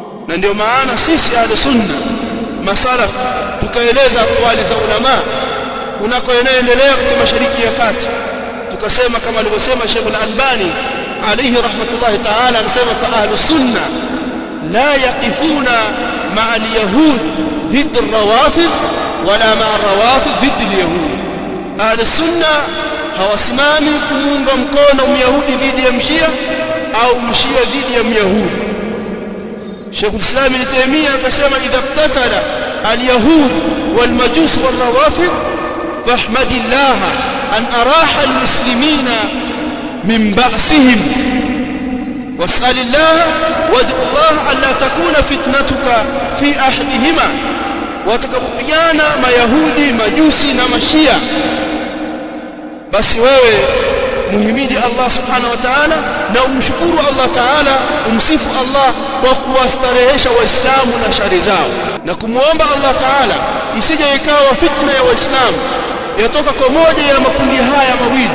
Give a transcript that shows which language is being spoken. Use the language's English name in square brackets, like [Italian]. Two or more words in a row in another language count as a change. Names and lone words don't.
[Swahili] Na ndio maana sisi [Arabic] أهل السنة [Swahili] masalaf tukaeleza aqwali za ulama kunako yanayoendelea katika Mashariki ya Kati, tukasema kama alivyosema Sheikh Al-Albani [Arabic] عليه رحمة الله تعالى, [Swahili] anasema [Arabic] فأهل السنة لا يقفون مع اليهود ضد الروافض ولا مع الروافض ضد اليهود. أهل السنة [Swahili] hawasimami kumuunga mkono myahudi dhidi ya mshia au mshia dhidi ya myahudi. [Arabic] شيخ الإسلام ابن تيمية akasema إذا قاتل اليهود والمجوس والروافض فاحمد الله أن أراح المسلمين من بأسهم واسأل الله وادع الله أن لا تكون فتنتك في أحدهما. [Swahili] Watakapopigana mayahudi, majusi na mashia, basi wewe muhimidi Allah [Arabic] سبحانه وتعالى [Swahili] na umshukuru Allah ta'ala, umsifu Allah kwa kuwastarehesha waislamu na shari zao, na kumuomba Allah ta'ala isije ikawa fitna ya waislamu yatoka kwa moja ya makundi haya mawili.